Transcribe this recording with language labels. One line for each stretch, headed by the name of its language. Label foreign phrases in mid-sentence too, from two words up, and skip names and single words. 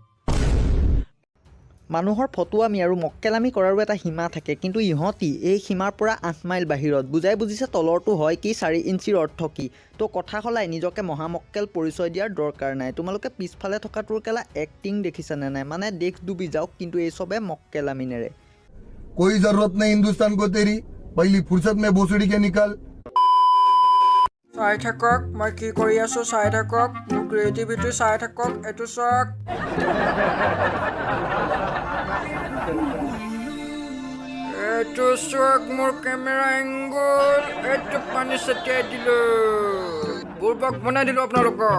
Assamese: মানুহৰ ফটুৱামি আৰু মক্কেলামি কৰাৰো এটা সীমা থাকে, কিন্তু ইহঁতি এই সীমাৰ পৰা 8 মাইল বাহিৰত। বুজিছে তলৰটো হয় কি 4 ইঞ্চিৰ অৰ্থ কি। তো কথা সলাই নিজকে মহামক্কেল পৰিচয় দিয়াৰ দৰকাৰ নাই। তোমালোকে পিছফালে থকাটোৰ কেলা এক্টিং দেখিছানে নাই? মানে দেশ ডুবি যাওক কিন্তু এই চবে মক্কেলামি নেৰে।
Hindi: कोई जरूरत नहीं हिंदुस्तान को तेरी, पहली फुर्सत में भोसड़ी के निकल।
Assamese: চাই থাকক মই কি কৰি আছো, চাই থাকক মোৰ ক্ৰিয়েটিভিটি, চাই থাকক এইটো চাওক। এইটো চাওক মোৰ
English: camera angle,
Assamese: এইটো পানী ছটিয়াই দিলো, বুৰ্বক বনাই দিলো আপোনালোকক।